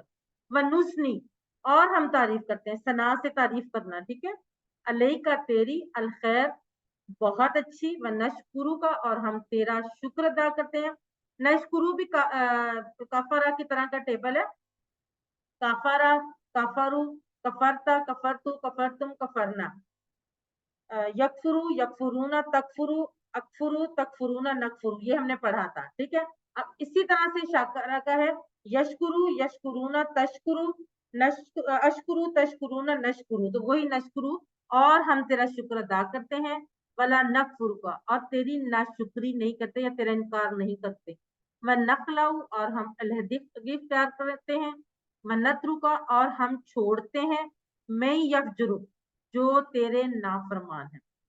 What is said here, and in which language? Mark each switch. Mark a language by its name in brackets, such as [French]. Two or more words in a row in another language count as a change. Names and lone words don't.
[Urdu] ونثنی اور ہم تعریف کرتے ہیں. ثنا سے تعریف کرنا, ٹھیک ہے. علیہ کا تیری. الخیر بہت اچھی. ونشکرو کا اور ہم تیرا شکر ادا کرتے ہیں. نشکرو بھی کفارہ کی طرح کا ٹیبل ہے. کفارہ, [Arabic] کفرو, کفرتا, کفرتو, کفرتم, کفرنا. یکفرو, یکفرون, تکفرو, اکفرو, تکفرون, نکفرو. [Urdu] یہ ہم نے پڑھا تھا, ٹھیک ہے. اب اسی طرح سے شاکرہ کا ہے. [Arabic] یشکرو, یشکرون, تشکرو, اشکرو, تشکرون, نشکرو. [Urdu] تو وہی نشکرو اور ہم تیرا شکر ادا کرتے ہیں. [Arabic] ولا نکفر [Urdu] کا اور تیری ناشکری نہیں کرتے یا تیرا انکار نہیں کرتے. ونخلع اور ہم علیحدگی اختیار کرتے ہیں. ونترک اور ہم چھوڑتے ہیں. میں یفجر جو تیرے نافرمان ہیں.